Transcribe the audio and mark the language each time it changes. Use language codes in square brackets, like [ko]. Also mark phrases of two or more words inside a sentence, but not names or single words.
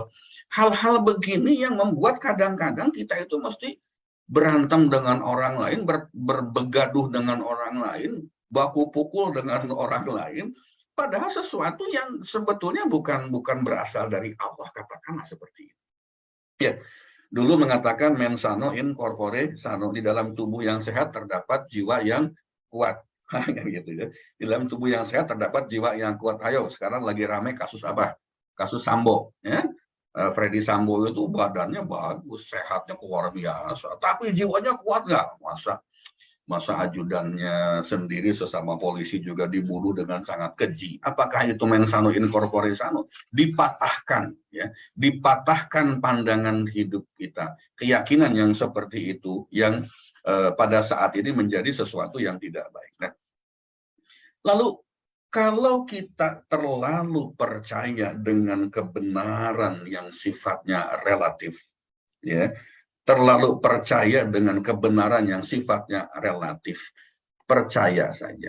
[id] Hal-hal begini yang membuat kadang-kadang kita itu mesti berantem dengan orang lain, berbegaduh dengan orang lain, baku pukul dengan orang lain, padahal sesuatu yang sebetulnya bukan berasal dari Allah, katakanlah seperti itu. Ya, dulu mengatakan [la] mens sano in corpore sano, [id] di dalam tubuh yang sehat terdapat jiwa yang kuat. Gitu ya. Di dalam tubuh yang sehat terdapat jiwa yang kuat. Ayo, sekarang lagi ramai kasus apa? Kasus Sambo, ya. Freddy Sambo itu badannya bagus, sehatnya luar biasa, tapi jiwanya kuat nggak? Masa ajudannya sendiri sesama polisi juga dibunuh dengan sangat keji. Apakah itu [la] mens sano in corpore sano? [id] Dipatahkan, ya, dipatahkan pandangan hidup kita, keyakinan yang seperti itu yang pada saat ini menjadi sesuatu yang tidak baik. Nah, lalu kalau kita terlalu percaya dengan kebenaran yang sifatnya relatif, ya, terlalu percaya dengan kebenaran yang sifatnya relatif, percaya saja.